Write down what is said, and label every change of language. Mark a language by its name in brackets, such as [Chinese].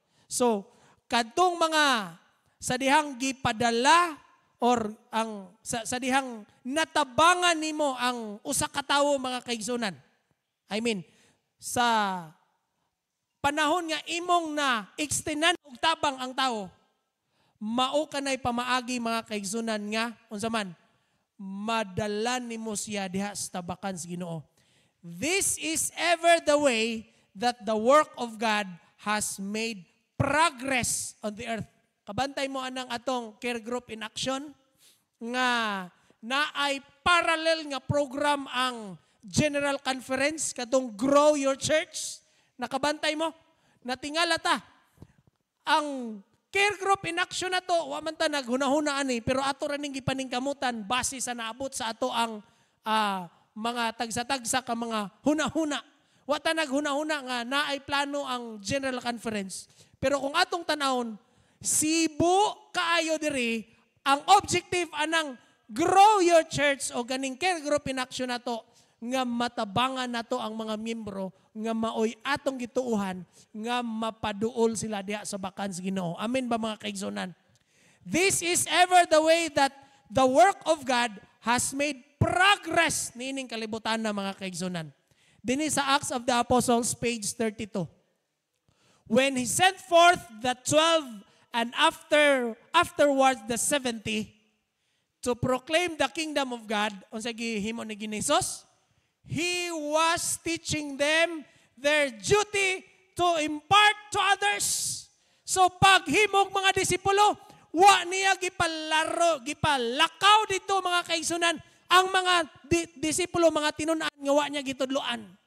[Cebuano] So, kadtong mga sa dihang gipadala or ang sa dihang natabangan nimo ang usa ka tawo, mga kaigsunan. [English] I mean, [Cebuano] sa panahon nga imong na extenan og tabang ang tawo, mao kanay pamaagi, mga kaigsunan, nga unsa man madala nimo siya diha sa tabakan sa Ginoo. [English] This is ever the way that the work of God has made progress on the earth. [Cebuano] Kabantay mo anang atong care group in action nga naay parallel nga program ang General Conference katong Grow Your Church. Nakabantay mo? Natingala ta. Ang care group in action na to, wa man ta naghunahuna ani, pero ato ra ning gipaningkamutan base sa naabot sa ato ang mga tagsa-tagsa ka mga huna-huna. Wa ta naghunahuna nga naay plano ang General Conference. Pero kung atong tanawon, sibo kaayo diri ang objective anang Grow Your Church o ganing care group in action na to, nga matabangan nato ang mga miyembro nga maoy atong gituuhan nga mapaduol sila diha sa bakan sa Ginoo. Amen ba, mga kaigsunan? [English] This is ever the way that the work of God has made progress [Cebuano] niining kalibutan na, mga kaigsunan. Dinhi sa [English] Acts of the Apostles, page 32. When he sent forth the 12 and afterwards the 70 to proclaim the kingdom of God, [Cebuano] unsa gihimo ni Hesus? [English] He was teaching them their duty to impart to others. [Cebuano] So paghimog mga disipulo, wa niya gipalakaw dito, mga kaigsunan, ang mga disipulo, mga tinunan nga wa niya gitudloan.